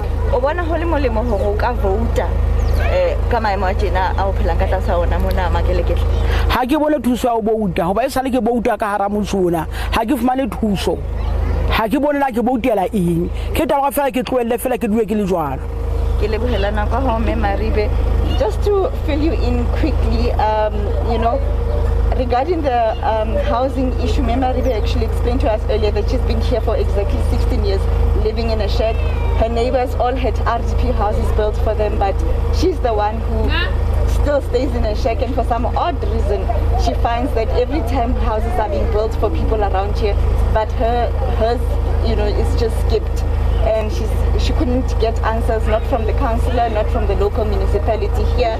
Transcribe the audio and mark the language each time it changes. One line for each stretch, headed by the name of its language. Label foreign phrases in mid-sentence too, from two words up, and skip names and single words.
Southern Sotho: o bona ho le molemo ho ka vouta ka maemo a tjena a o phelang ka tlasa ona mona makelekele ha ke bone thuso ya o bouta hoba e sale ke bouta ka ga motsona ha ke fumane thuso ha ke bone la ke boutela eng ke taba fela ke tloelle fela ke duwe ke le jwalo ke lebohelana ka ho Maribe.
English: Just to fill you in quickly, regarding the housing issue, Maribe actually explained to us earlier that she's been here for exactly 16 years living in a shack. Her neighbors all had RDP houses built for them, but she's the one who still stays in a shack, and for some odd reason she finds that every time houses are being built for people around here, but hers is just skipped, and she couldn't get answers, not from the councillor, not from the local municipality here.